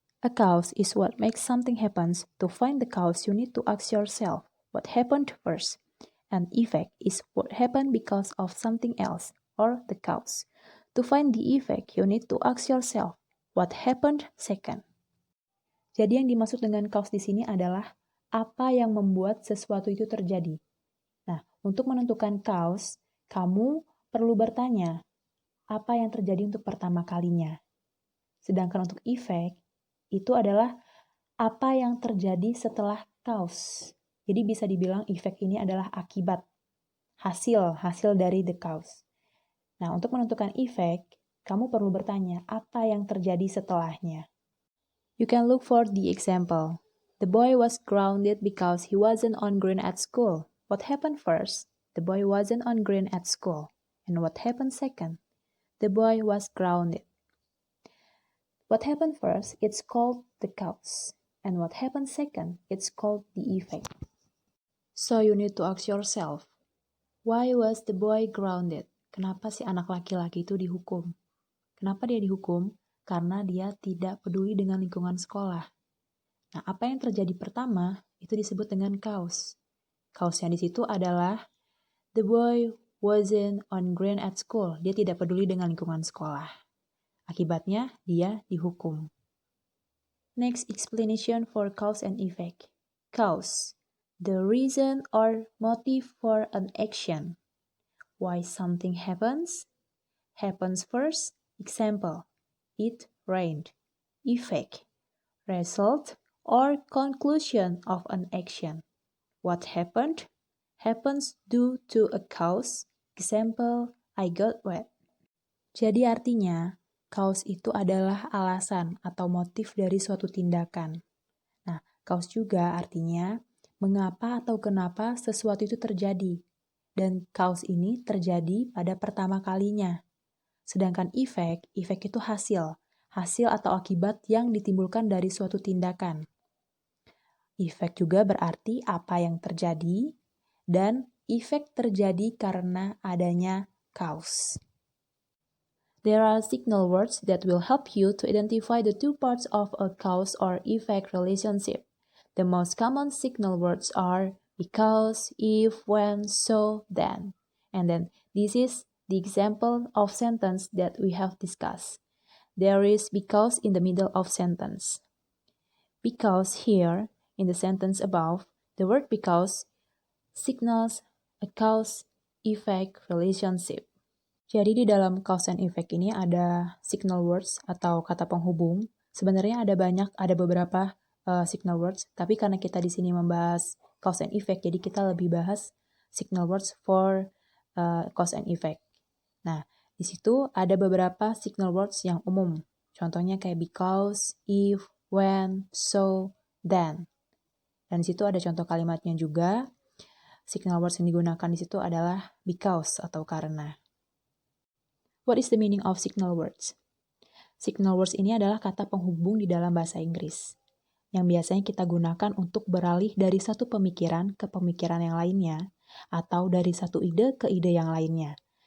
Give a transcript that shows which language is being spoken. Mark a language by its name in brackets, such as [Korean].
[English] A cause is what makes something happen. To find the cause, you need to ask yourself what happened first. And effect is what happened because of something else, or the cause. To find the effect, you need to ask yourself what happened second. [Indonesian] Jadi yang dimaksud dengan cause di sini adalah apa yang membuat sesuatu itu terjadi. Nah, untuk menentukan cause, kamu perlu bertanya, apa yang terjadi untuk pertama kalinya? Sedangkan untuk effect, itu adalah apa yang terjadi setelah cause. Jadi bisa dibilang effect ini adalah akibat, hasil dari the cause. Nah, untuk menentukan effect, kamu perlu bertanya, apa yang terjadi setelahnya? [English] You can look for the example. The boy was grounded because he wasn't on green at school. What happened first? The boy wasn't on green at school. And what happened second? The boy was grounded. What happened first? It's called the cause. And what happened second? It's called the effect. So you need to ask yourself, why was the boy grounded? [Indonesian] Kenapa si anak laki-laki itu dihukum? Kenapa dia dihukum? Karena dia tidak peduli dengan lingkungan sekolah. Nah, apa yang terjadi pertama itu disebut dengan cause. Cause yang di situ adalah [English] the boy wasn't on green at school. [Indonesian] Dia tidak peduli dengan lingkungan sekolah. Akibatnya, dia dihukum. [English] Next explanation for cause and effect. Cause, the reason or motive for an action. Why something happens first. Example, it rained. Effect, result or conclusion of an action. What happened? Happens due to a cause. Example, I got wet. [Indonesian] Jadi artinya, cause itu adalah alasan atau motif dari suatu tindakan. Nah, cause juga artinya mengapa atau kenapa sesuatu itu terjadi. Dan cause ini terjadi pada pertama kalinya. Sedangkan effect itu hasil atau akibat yang ditimbulkan dari suatu tindakan. Effect juga berarti apa yang terjadi, dan effect terjadi karena adanya cause. [English] There are signal words that will help you to identify the two parts of a cause or effect relationship. The most common signal words are because, if, when, so, then. And then this is the example of sentence that we have discussed. There is because in the middle of sentence. Because here, in the sentence above, the word because signals a cause-effect relationship. [Indonesian] Jadi di dalam cause and effect ini ada signal words atau kata penghubung. Sebenarnya ada beberapa signal words, tapi karena kita di sini membahas cause and effect, jadi kita lebih bahas [English] signal words for cause and effect. [Indonesian] Nah, di situ ada beberapa signal words yang umum. Contohnya kayak because, if, when, so, then. Dan di situ ada contoh kalimatnya juga. Signal words yang digunakan di situ adalah because atau karena. [English] What is the meaning of signal words? [Indonesian] Signal words ini adalah kata penghubung di dalam bahasa Inggris yang biasanya kita gunakan untuk beralih dari satu pemikiran ke pemikiran yang lainnya atau dari satu ide ke ide yang lainnya.